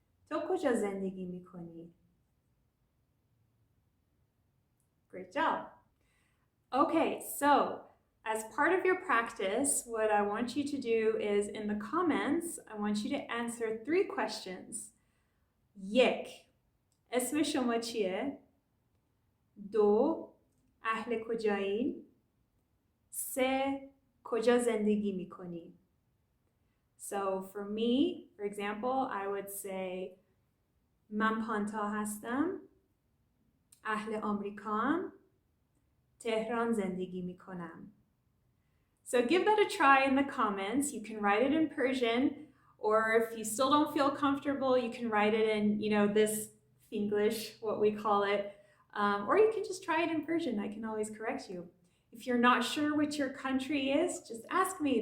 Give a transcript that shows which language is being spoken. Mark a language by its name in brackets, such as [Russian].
[Persian] To koja zendegi mikoni? [English] Great job. Okay, so as part of your practice, what I want you to do is, in the comments, I want you to answer 3 questions. [Persian] یک اسم شما چیه؟ 2 اهل کجایین؟ 3 کجا زندگی میکنی؟ [English] So for me, for example, I would say [Persian] من پانتا هستم، اهل آمریکام، تهران زندگی میکنم. [English] So give that a try in the comments. You can write it in Persian, or if you still don't feel comfortable, you can write it in, this English, what we call it, or you can just try it in Persian. I can always correct you. If you're not sure what your country is, just ask me.